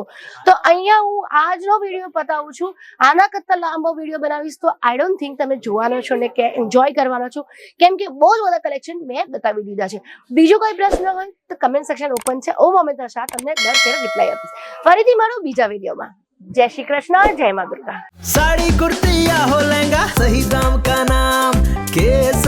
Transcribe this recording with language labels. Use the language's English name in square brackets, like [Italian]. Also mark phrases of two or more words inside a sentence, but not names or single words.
[Gujarati] તો અહીંયા હું આજનો વિડીયો પતાવું છું. આના કરતાં લાંબો વિડીયો બનાવીશ તો [English] I don't think [Gujarati] તમે જોવાનો છો ને કે એન્જોય કરવાનો છો, કેમ કે બહુ જ બધા કલેક્શન મેં બતાવી દીધા છે. બીજો કોઈ પ્રશ્ન હોય તો [English] comment section open [Gujarati] છે. ઓ મમિતા શાહ તમને દર ફેર રિપ્લાય આપીશ. ફરીથી મળો બીજા વિડીયોમાં. [Hindi] जय श्री कृष्ण, जय मां दुर्गा. साड़ी कुर्ती या हो लहंगा, सही दाम का नाम के